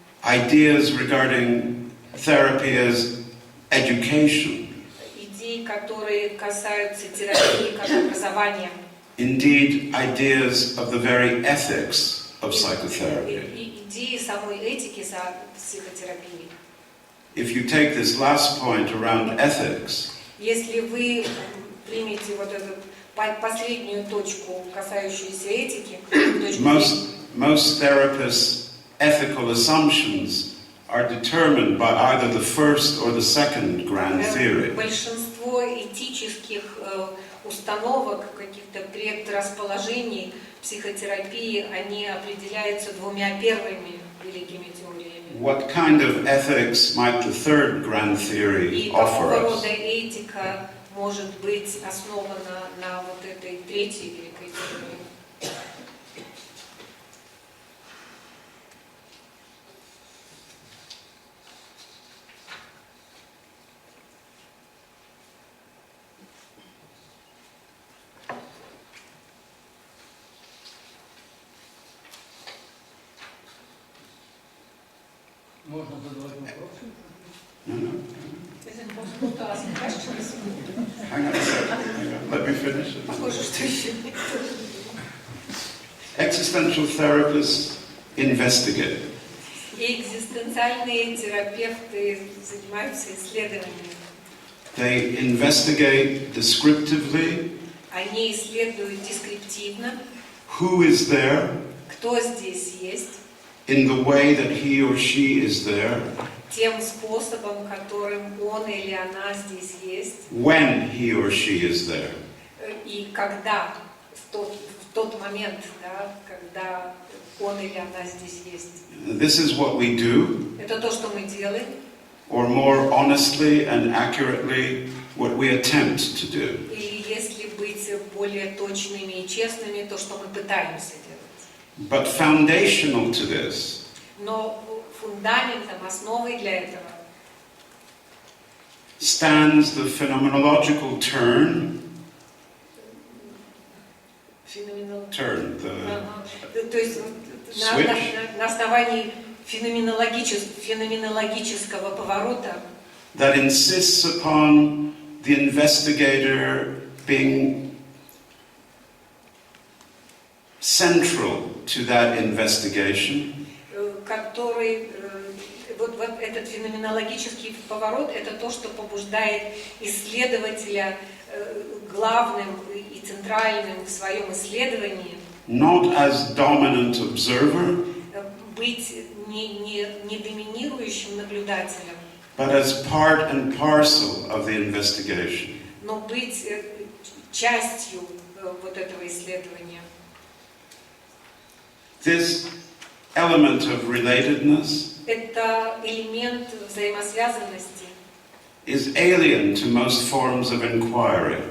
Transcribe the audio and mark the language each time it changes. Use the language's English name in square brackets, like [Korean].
[English] ideas regarding therapy as education, [Russian] Идеи, которые касаются терапии как образования. [English] indeed ideas of the very ethics of psychotherapy. [Russian] И идеи самой этики за психотерапией. [English] If you take this last point around ethics, [Russian] Если вы примете вот эту последнюю точку, касающуюся этики, [English] most therapists' ethical assumptions are determined by either the first or the second grand theory. [Russian] Большинство этических установок, каких-то предрасположений психотерапии, они определяются двумя первыми великими теориями. [English] What kind of ethics might the third grand theory [Russian] И [English] offer [Russian] какого рода этика может быть основана на вот этой третьей великой теории? Можно задавать вопросы? [English] No. Is it possible to ask questions? Hang on a second. Let me finish it. [Russian] Похоже, что еще нет. [English] Existential therapists investigate. [Russian] И экзистенциальные терапевты занимаются исследованиями. [English] They investigate descriptively [Russian] Они исследуют дескриптивно, [English] who is there [Russian] кто здесь есть, [English] in the way that he or she is there, [Russian] тем способом, которым он или она здесь есть, [English] when he or she is there. [Russian] и когда, в тот момент, да, когда он или она здесь есть. [English] This is what we do, [Russian] Это то, что мы делаем, [English] or more honestly and accurately, what we attempt to do. [Russian] или если быть более точными и честными, то, что мы пытаемся делать. [English] But foundational to this [Russian] Но фундаментом, основой для этого [English] stands the phenomenological turn, [Russian] феноменал. [English] the [Russian] То есть [English] switch, [Russian] на основании феноменологического поворота, [English] that insists upon the investigator being central to that investigation, [Russian] который, вот этот феноменологический поворот, это то, что побуждает исследователя главным и центральным в своем исследовании, [English] not as dominant observer, [Russian] быть не доминирующим наблюдателем, [English] but as part and parcel of the investigation. [Russian] но быть частью вот этого исследования. [English] This element of relatedness [Russian] Это элемент взаимосвязанности, [English] is alien to most forms of inquiry